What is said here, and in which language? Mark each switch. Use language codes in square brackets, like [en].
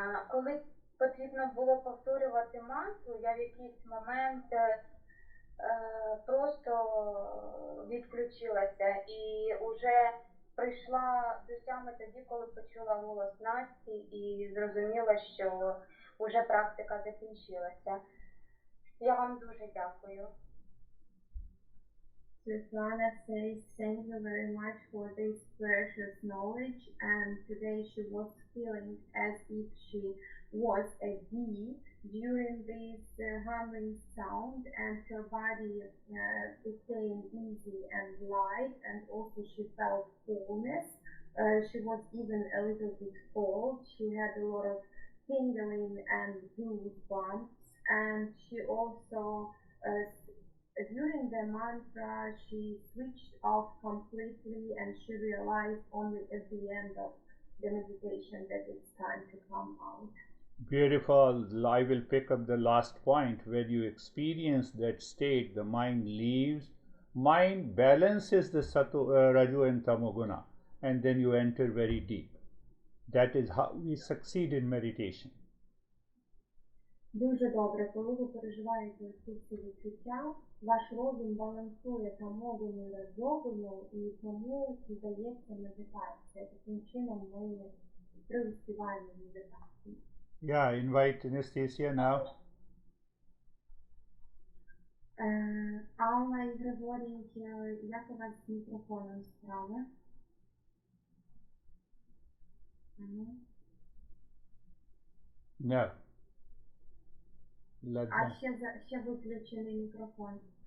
[uk] Коли потрібно було повторювати мантру, я в якийсь момент просто відключилася і вже прийшла до тями тоді, коли почула голос Насті і зрозуміла, що вже практика закінчилася. Я вам дуже дякую. [en] Svetlana says thank you very much for this precious knowledge, and today she was feeling as if she was a bee during this humming sound, and her body became easy and light, and also she felt fullness. She was even a little bit cold. She had a lot of tingling and goosebumps, and she also during the mantra she switched off completely, and she realized only at the end of the meditation that it's time to come out. Beautiful. I will pick up the last point. When you experience that state, the mind leaves. Mind balances the Raju and Tamoguna, and then you enter very deep. That is how we succeed in meditation. [uk] Дуже добре, коли ви переживаєте ці всі відчуття, ваш розум балансує тамогою над йогою, і тому дається медитація. Таким чином ми приуспіваємо в медитації. [en] Yeah, invite Anastasia now. [uk] Алла і Григорій, як у вас з мікрофоном справи? [en] No. Let [uk] А [en] them. [uk] ще виключений мікрофон.